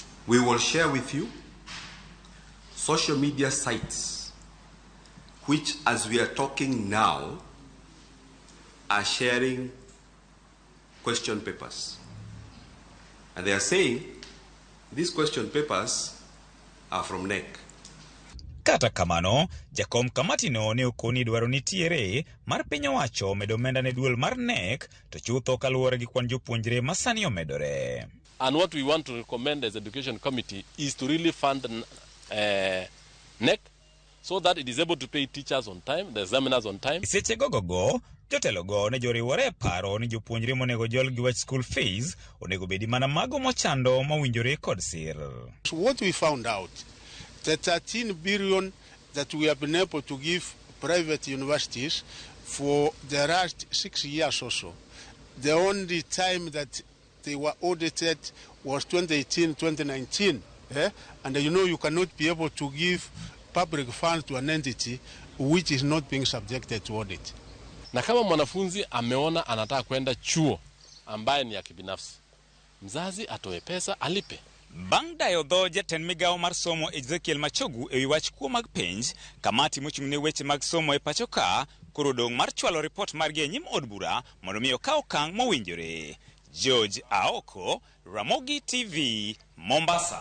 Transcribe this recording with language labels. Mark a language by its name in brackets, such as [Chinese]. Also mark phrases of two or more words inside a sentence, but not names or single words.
[English] We will share with you social media sites which, as we are talking now, are sharing question papers. And they are saying these question papers are from NEC. [Luo (Kenya and Tanzania)] Kata kamano, jakom kamati no ne okoni dwaro nitiere mar piny owacho medo omenda ne duol mar NEC to chutho kaluwore gi kwan jopuonjre masani omedore. [English] And what we want to recommend as Education Committee is to really fund NEC so that it is able to pay teachers on time, the examiners on time. [Luo (Kenya and Tanzania)] Seche gogogo, jotelogo ne joriwore paro ni jopuonjre monego jol gi wach [English] school fees [Luo (Kenya and Tanzania)] onego bedi mana mago mochando mawinjore kod sir. [English] So what we found out, the 13 billion that we have been able to give private universities for the last 6 years or so, the only time that they were audited was 2018-2019. And you cannot be able to give public funds to an entity which is not being subjected to audit. [Swahili] Na kama mwanafunzi ameona anataka kwenda chuo ambaye ni ya kibinafsi, mzazi atoe pesa alipe. [Luo (Kenya and Tanzania)] Bang' dayo dho jatend migawo mar somo Ezekiel Machogu e wach kuo mag penj, kamati mochung' ne weche mag somo e pacho ka koro dong' mar chwalo report margi e nyim od bura mondo mi okaw okang' mowinjore. George Aoko, Ramogi TV, Mombasa.